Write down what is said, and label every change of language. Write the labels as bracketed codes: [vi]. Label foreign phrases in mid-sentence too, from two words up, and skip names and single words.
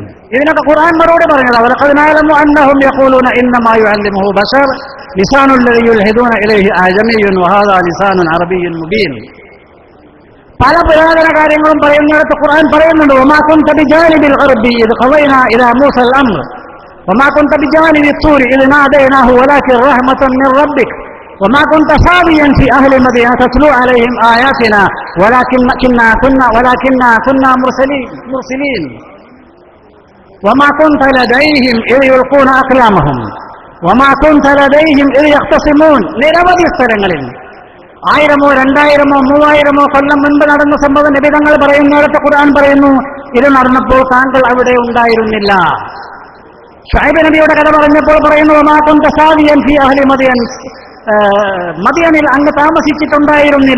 [ml] ഇതിനൊക്കെ ഖുർആൻ മറുപടി പറഞ്ഞത് [ar] ولقد نعلم أنهم يقولون إنما يعلمه بشر لسان الذي يلحدون إليه أعجمي وهذا لسان عربي مبين. [ml] പല പുരാതന കാര്യങ്ങളും പറയുന്നിടത്ത് ഖുർആൻ പറയുന്നുണ്ട് [ar] وما كنت بجانب الغربي إذ قضينا إلى موسى الأمر وما كنت بجانب الطور إذ ناديناه ولكن رحمة من ربك وما كنت ثاويا في أهل مدينة تتلو عليهم آياتنا ولكننا كنا مرسلين وما كنت لديهم إذ يلقون أقلامهم وما كنت لديهم إذ يختصمون. [ml] നിരവധി സ്ഥലങ്ങളിൽ 1000-ഓ 2000-ഓ 3000-ഓ കൊല്ലം മുൻപ് നടന്ന സംഭവം നബി തങ്ങൾ പറയുന്നിടത്ത് ഖുർആൻ പറയുന്നു ഇത് നടന്നപ്പോൾ താങ്കൾ അവിടെ ഉണ്ടായിരുന്നില്ല. ശുഐബ് നബിയുടെ കഥ പറഞ്ഞപ്പോൾ പറയുന്നു [ar] وما كنت ثاويا في أهل مدين, [ml] മദിയനിൽ അങ്ങ് താമസിച്ചിട്ടുണ്ടായിരുന്നില്ല.